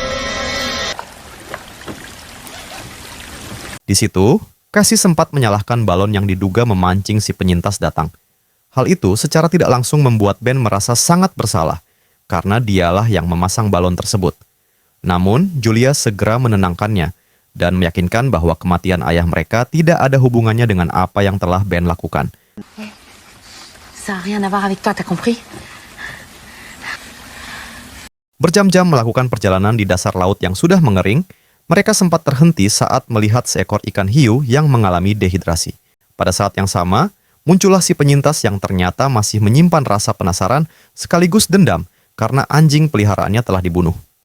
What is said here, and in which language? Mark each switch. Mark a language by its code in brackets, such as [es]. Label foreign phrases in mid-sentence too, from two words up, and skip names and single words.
[id] Di situ, Cassie sempat menyalahkan balon yang diduga memancing si penyintas datang. Hal itu secara tidak langsung membuat Ben merasa sangat bersalah, karena dialah yang memasang balon tersebut. Namun, Julia segera menenangkannya dan meyakinkan bahwa kematian ayah mereka tidak ada hubungannya dengan apa yang telah Ben lakukan. [fr] Ça n'a rien à voir avec toi, t'as compris? [id] Berjam-jam melakukan perjalanan di dasar laut yang sudah mengering, mereka sempat terhenti saat melihat seekor ikan hiu yang mengalami dehidrasi. Pada saat yang sama, muncullah si penyintas yang ternyata masih menyimpan rasa penasaran sekaligus dendam karena anjing peliharaannya telah dibunuh.